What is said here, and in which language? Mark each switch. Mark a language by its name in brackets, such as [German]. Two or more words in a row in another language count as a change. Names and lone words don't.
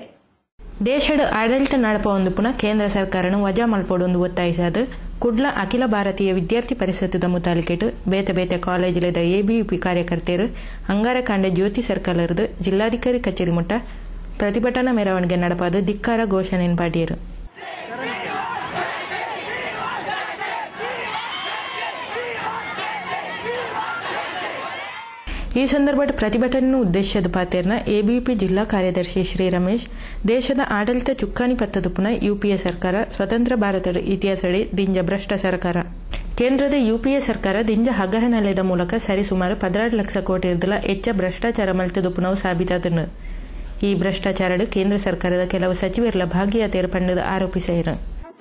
[Tulu] ದೇಶದ ಆಡಳಿತ ನಡಪೊಂದುಪುನ ಕೇಂದ್ರ ಸರ್ಕಾರನು ವಜಾ ಮಲ್ಪೊಡು ಒತ್ತಾಯಿಸಾದು ಕುಡ್ಲ ಅಖಿಲ ಭಾರತೀಯ ವಿದ್ಯಾರ್ಥಿ ಪರಿಷತ್ತದ ಮುತಾಲಿಕೆಟ್ ಬೇತೆ ಬೇತೆ ಕಾಲೇಜಿಲದ ಎಬಿವಿಪಿ ಕಾರ್ಯಕರ್ತೆಯರು ಅಂಗಾರ ಕಂಡೆ ಜ್ಯೋತಿ ಸರ್ಕಲರ್ದು ಜಿಲ್ಲಾಧಿಕಾರಿ ಕಚೇರಿ ಮುಟ್ಟ ಪ್ರತಿಭಟನಾ ಮೆರವಣಿಗೆ ನಡಪಾದ ಧಿಕ್ಕಾರ ಘೋಷಣೆ ಪಾಡಿಯರು ಈ ಸಂದರ್ಭದ ಪ್ರತಿಭಟನೆ ಉದ್ದೇಶದ ಪಾತೆರ್ನ ಎಬಿವಿಪಿ ಜಿಲ್ಲಾ ಕಾರ್ಯದರ್ಶಿ ಶ್ರೀ ರಮೇಶ್ ದೇಶದ ಆಡಳಿತ ಚುಕ್ಕಾಣಿ ಪತ್ತದುಪುನ ಯುಪಿಎ ಸರ್ಕಾರ ಸ್ವತಂತ್ರ ಭಾರತದ ಇತಿಹಾಸಡಿ ದಿಂಜ ಭ್ರಷ್ಟ ಸರ್ಕಾರ ಕೇಂದ್ರದ ಯುಪಿಎ ಸರ್ಕಾರ ದಿಂಜ ಹಗರಣದ ಮೂಲಕ ಸರಿಸುಮಾರು 16 ಲಕ್ಷ ಕೋಟಿ ಇರ್ದಲ ಹೆಚ್ಚ ಭ್ರಷ್ಟಾಚಾರ ಮಲ್ತದುಪುನವು ಸಾಬೀತಾದನು ಈ ಭ್ರಷ್ಟಾಚಾರಡು ಕೇಂದ್ರ ಸರ್ಕಾರದ ಕೆಲವು ಸಚಿವರ ಭಾಗಿಯಾತಿಯರ ಪಂಡದ ಆರೋಪಿಸಿದರು